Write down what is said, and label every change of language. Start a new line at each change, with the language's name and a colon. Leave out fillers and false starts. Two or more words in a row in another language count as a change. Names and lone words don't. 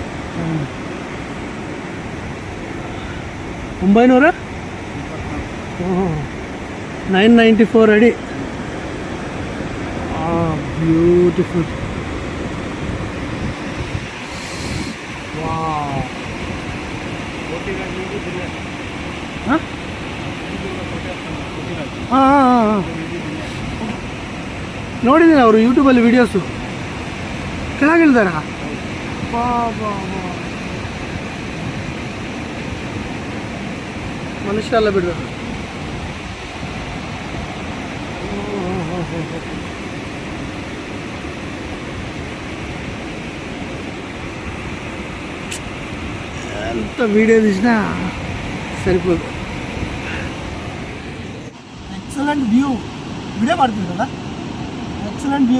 Telugu: 900 994 అడి. బ్యూటిఫుల్.
Kannada: ನೋಡಿದ್ದೀನಿ ಅವರು ಯೂಟ್ಯೂಬಲ್ಲಿ ವೀಡಿಯೋಸು. ಕೆಳಗಿಳಿದಾರ? ಬಾ ಬಾ ಬಾ, ಮನುಷ್ಯ ಎಲ್ಲ ಬಿಡಬೇಕು.
Telugu: ఎంత వీడియో తీసినా సరిపోదు.
English: excellent view.
Telugu: వీడియో పడుతుంది కదా,
English: excellent view.